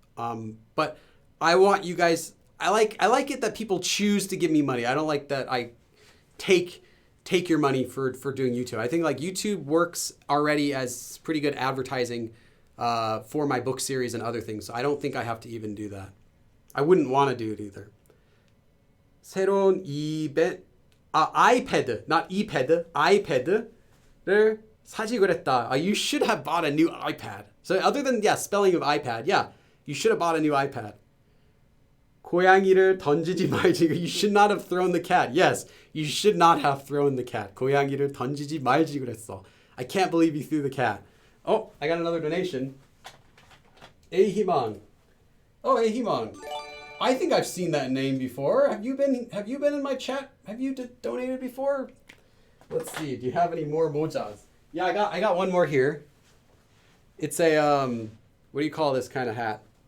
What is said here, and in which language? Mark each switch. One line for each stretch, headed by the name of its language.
English: But I want you guys, I like it that people choose to give me money. I don't like that I take your money for doing YouTube. I think like YouTube works already as pretty good advertising for my book series and other things. So I don't think I have to even do that. I wouldn't want to do it either.
Korean: 새로운 아이패드,
English: not iPad,
Korean: 아이패드를 사지 그랬다.
English: You should have bought a new iPad. So other than, spelling of iPad, you should have bought a new iPad.
Korean: 고양이를 던지지 말지.
English: You should not have thrown the cat. Yes, you should not have thrown the cat.
Korean: 고양이를 던지지 말지 그랬어.
English: I can't believe you threw the cat. Oh, I got another donation. 에희망. Oh, 에희망. I think I've seen that name before. Have you been in my chat? Have you donated before? Let's see. Do you have any more mojas? Yeah, I got one more here. It's a what do you call this kind of hat?